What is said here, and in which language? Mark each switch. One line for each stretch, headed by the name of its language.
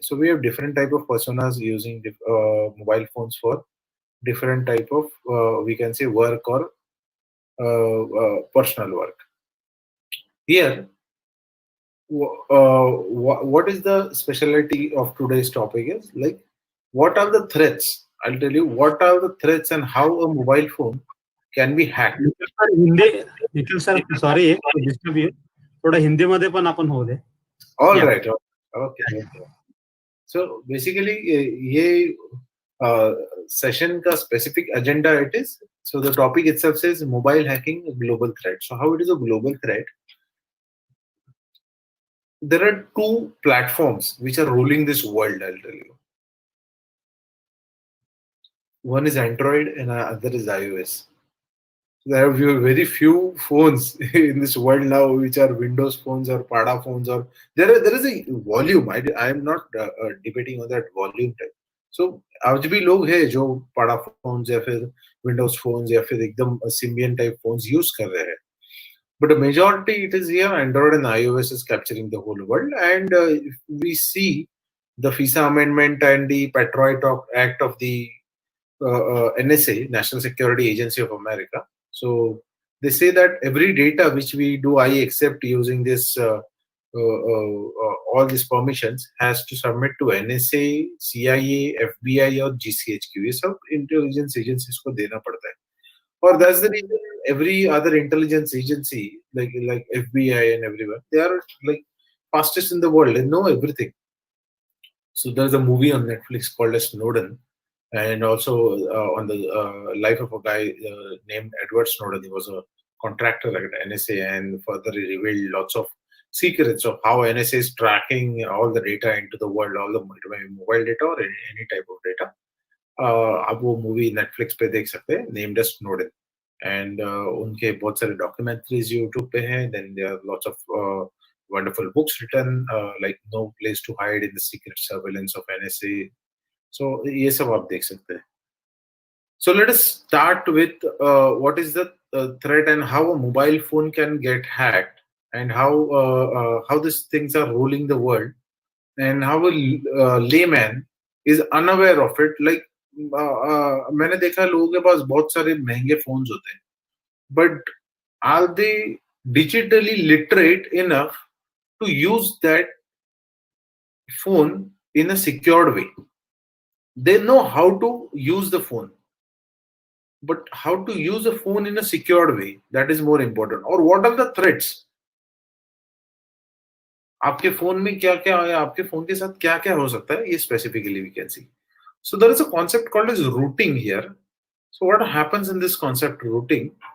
English: So we have different type of personas using mobile phones for different type of we can say work or personal work. Here, what is the specialty of today's topic is like what are the threats? I'll tell you what are the threats and how a mobile phone can be hacked.
Marathi: Nikhil sir sorry disturb you थोड़ा हिंदी मध्ये पण आपण होऊ दे.
English: All right. Okay. So basically
Hindi: ये session का
English: specific agenda it is. So the topic itself says mobile hacking, a global threat. So how it is a global threat? There are two platforms which are ruling this world, I'll tell you. One is Android and other is iOS. There are very few phones in this world now which are Windows phones or Pada phones, or there is a volume. I am not debating on that volume type.
Hindi: So आज भी लोग हैं जो Pada phones या फिर Windows phones या फिर एकदम Symbian type phones use कर रहे हैं.
English: But the majority it is here Android and iOS is capturing the whole world. And if we see the FISA amendment and the Patriot Act of the NSA, National Security Agency of America. So they say that every data which we do I accept using this all these permissions has to submit to NSA, CIA, FBI or GCHQ.
Hindi: ये सब intelligence agencies को देना पड़ता है.
English: Or that's the reason every other intelligence agency like FBI and everyone, they are like fastest in the world. They know everything. So there's a movie on Netflix called as Snowden. And also on the life of a guy named Edward Snowden. He was a contractor at NSA and further he revealed lots of secrets of how NSA is tracking all the data into the world, all the mobile data or any type of data.
Hindi: आप वो movie Netflix पे देख सकते हैं,
English: named as Snowden.
Hindi: And उनके बहुत सारे documentaries YouTube पे हैं.
English: Then there are lots of wonderful books written like No Place to Hide in the Secret Surveillance of NSA.
Hindi: So ये सब आप देख सकते हैं.
English: So let us start with what is the threat and how a mobile phone can get hacked and how these things are ruling the world and how a layman is unaware of it. Like
Hindi: मैंने देखा लोगों के पास बहुत सारे महंगे phones होते हैं,
English: but are they digitally literate enough to use that phone in a secured way? They know how to use the phone, but how to use a phone in a secured way, that is more important. Or what are the threats?
Hindi: आपके phone में क्या क्या है, आपके phone के साथ क्या क्या हो सकता है, ये
English: specifically we can see. So there is a concept called as routing here. So what happens in this concept routing?